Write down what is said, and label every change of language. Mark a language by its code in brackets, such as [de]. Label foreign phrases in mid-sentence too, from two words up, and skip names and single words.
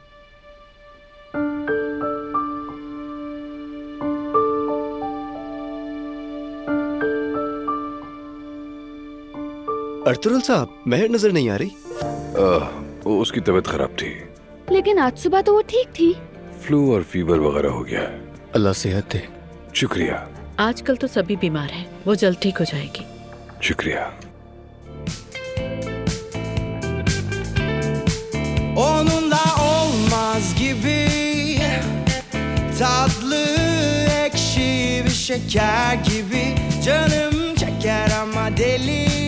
[hi] अर्तुगरुल साहब, महर नजर नहीं आ रही। उसकी तबीयत खराब थी। लेकिन आज सुबह तो वो ठीक थी। फ्लू और फीवर वगैरह हो गया है। अल्लाह सेहत दे। शुक्रिया। आजकल तो सभी बीमार हैं, वो जल्द ठीक हो जाएगी। [tr] Şükriye. Onunla olmaz gibi tatlı ekşi bir şeker gibi canım çeker ama deli